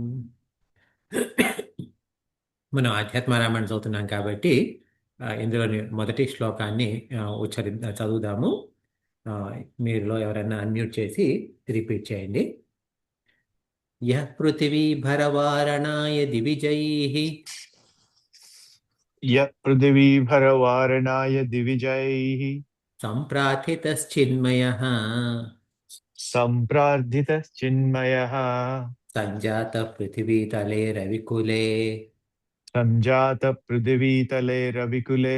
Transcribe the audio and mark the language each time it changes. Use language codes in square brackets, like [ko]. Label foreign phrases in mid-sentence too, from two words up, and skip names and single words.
[te] మనం ఆధ్యాత్మ రామాయణం చదువుతున్నాం కాబట్టి ఇందులోని మొదటి శ్లోకాన్ని చదువుదాము. మీరులో ఎవరైనా అన్మ్యూట్ చేసి రిపీట్ చేయండి. [sa] యః పృథివీ భరవారణాయ దివిజైః यः पृथिवीभरवारणाय दिविजैः सम्प्रार्थितश्चिन्मयः सम्प्रार्थितश्चिन्मयः सञ्जातः पृथिवीतले रविकुले सञ्जातपृथिवीतले रविकुले